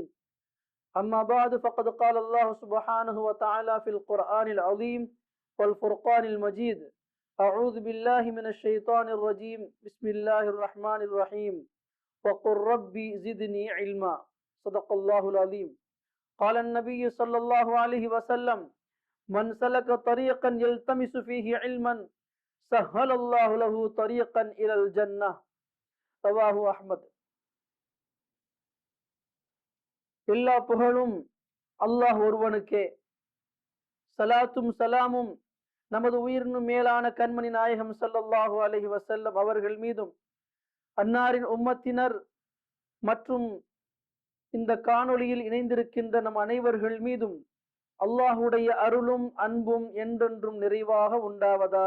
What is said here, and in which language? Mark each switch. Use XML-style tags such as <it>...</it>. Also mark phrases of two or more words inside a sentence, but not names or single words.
<ar>أما بعد فقد قال الله سبحانه وتعالى في القرآن العظيم والفرقان المجيد: أعوذ بالله من الشيطان الرجيم، بسم الله الرحمن الرحيم، وقل ربي زدني علما. صدق الله العظيم. قال النبي صلى الله عليه وسلم: من سلك طريقا يلتمس فيه علما سهل الله له طريقا إلى الجنة. رواه أحمد.</ar> <ta>எல்லா புகழும் அல்லாஹ் ஒருவனுக்கே. சலாத்தும் சலாமும் நமது உயிரினும் மேலான கண்மணி நாயகம்</ta> <ar>صلى الله عليه وسلم</ar> <ta>அவர்கள் மீதும், அன்னாரின் உம்மத்தினர் மற்றும் இந்த காணொளியில் இணைந்திருக்கின்ற நம் அனைவர்கள் மீதும் அல்லாஹுடைய அருளும் அன்பும் என்றென்றும் நிறைவாக உண்டாவதாக.</ta>